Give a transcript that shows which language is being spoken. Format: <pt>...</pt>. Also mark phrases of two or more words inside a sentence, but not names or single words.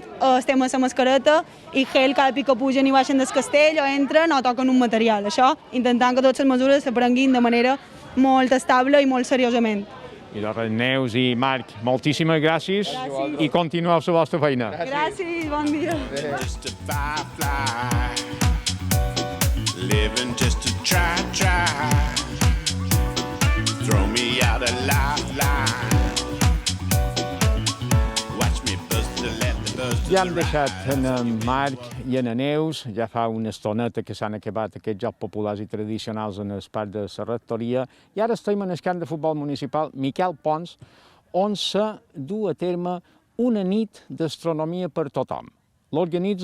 <ca>Estem a la mascareta i gel cada pic que pugen i baixen del castell o entren o toquen un material. Això, intentant que totes les mesures s'aprenguin de manera molt estable i molt seriosament. I doncs, Neus i Marc, moltíssimes gràcies i continueu la vostra feina. Gràcies, bon dia.</ca> <en>Just a firefly, living just to try. Throw me out a lifeline. Watch me bust the let the bust.</en> <ca>Ja hem deixat en Marc i en Neus, ja fa una estoneta que s'han acabat aquests jocs populars i tradicionals en el parc de la rectoria, i ara estem en el camp de futbol municipal Miquel Pons, on se du a terme una nit d'astronomia per tothom.</ca>